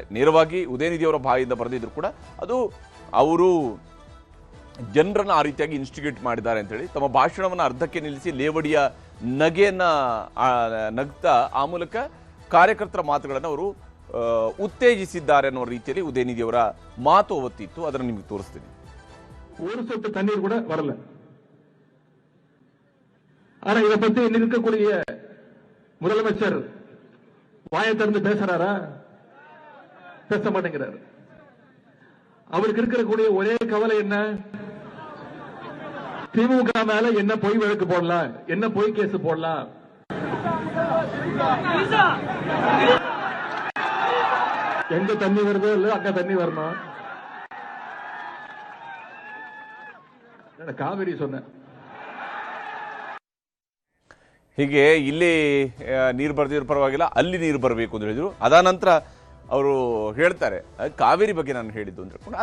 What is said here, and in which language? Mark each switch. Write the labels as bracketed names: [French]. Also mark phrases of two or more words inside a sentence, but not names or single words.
[Kannada] ನೇರವಾಗಿ ಉದಯನಿಧಿಯವರ ಬಾಯಿಂದ ಬರೆದಿದ್ರು ಕೂಡ ಅದು ಅವರು ಜನರನ್ನು ಆ ರೀತಿಯಾಗಿ ಇನ್ಸ್ಟಿಗೇಟ್ ಮಾಡಿದ್ದಾರೆ ಅಂತೇಳಿ ತಮ್ಮ ಭಾಷಣವನ್ನು ಅರ್ಧಕ್ಕೆ ನಿಲ್ಲಿಸಿ ಲೇವಡಿಯ ನಗೆಯನ್ನ ನಗ್ತಾ ಆ ಮೂಲಕ ಕಾರ್ಯಕರ್ತರ ಮಾತುಗಳನ್ನು ಅವರು ಉತ್ತೇಜಿಸಿದ್ದಾರೆ ಅನ್ನೋ ರೀತಿಯಲ್ಲಿ ಉದಯನಿಧಿಯವರ ಮಾತು ಅವತ್ತಿತ್ತು. ಅದನ್ನು ನಿಮಗೆ ತೋರಿಸ್ತೀನಿ. [Tamil] ஒரு சொட்டு தண்ணீர் கூட வரல. ஆனா இத பத்தி இன்னைக்கு இருக்கக்கூடிய முதலமைச்சர் வாயை திறந்து பேசுறாரா? பேச மாட்டேங்கிறாரு. அவருக்கு இருக்கக்கூடிய ஒரே கவலை என்ன? திமுக மேல என்ன பொய் வழக்கு போடலாம், என்ன பொய் கேஸ் போடலாம். எங்க தண்ணி வருதோ இல்ல அங்க தண்ணி வரணும். [Kannada] ಕಾವೇರಿ ಸೊನ್ನೆ. ಹೀಗೆ ಇಲ್ಲಿ ನೀರು ಬರ್ದಿರೋ ಪರವಾಗಿಲ್ಲ, ಅಲ್ಲಿ ನೀರು ಬರಬೇಕು ಅಂತ ಹೇಳಿದ್ರು. ಅದಾನಂತರ ಅವರು ಹೇಳ್ತಾರೆ ಕಾವೇರಿ ಬಗ್ಗೆ ನಾನು ಹೇಳಿದ್ದು ಅಂತ ಹೇಳ್ಕೊಂಡು.